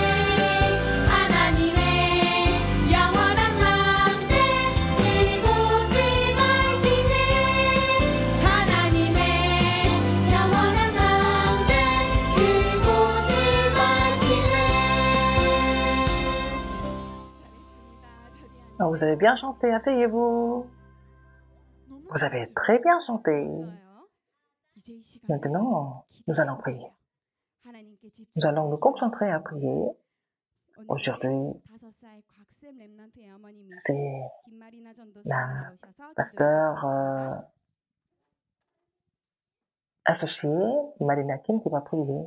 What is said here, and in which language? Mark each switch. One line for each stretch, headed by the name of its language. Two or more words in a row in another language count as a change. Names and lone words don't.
Korean: 하나님의 영원한 막내 그곳을 밝히네 하나님의 영원한 막내 그곳을 밝히네.
French: Vous avez bien chanté, asseyez-vous. Vous avez très bien chanté. Maintenant, nous allons prier. Nous allons nous concentrer à prier. Aujourd'hui, c'est la pasteur associée, Marina Kim, qui va prier.